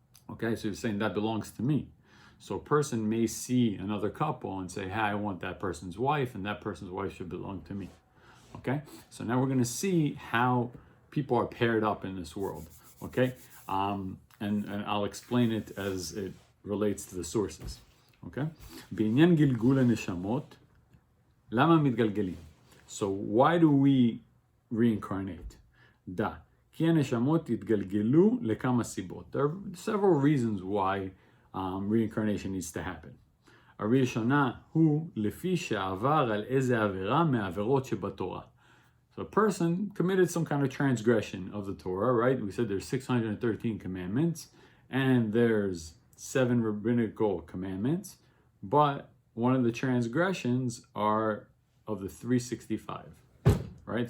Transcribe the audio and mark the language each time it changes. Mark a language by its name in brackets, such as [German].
[English] Okay, so he's saying that belongs to me. So a person may see another couple and say, "Hey, I want that person's wife, and that person's wife should belong to me." Okay, so now we're going to see how people are paired up in this world, okay? And I'll explain it as it relates to the sources, okay? [Hebrew] בעניין גלגול הנשמות, למה מתגלגלים? [English] So why do we reincarnate? [Hebrew] דע, כי הנשמות יתגלגלו לכמה סיבות. [English] There are several reasons why reincarnation needs to happen. [Hebrew] הראשונה הוא לפי שעבר על איזה עבירה מהעבירות שבתורה. [English] So a person committed some kind of transgression of the Torah, right? We said there's 613 commandments, and there's 7 rabbinical commandments, but one of the transgressions are of the 365, right?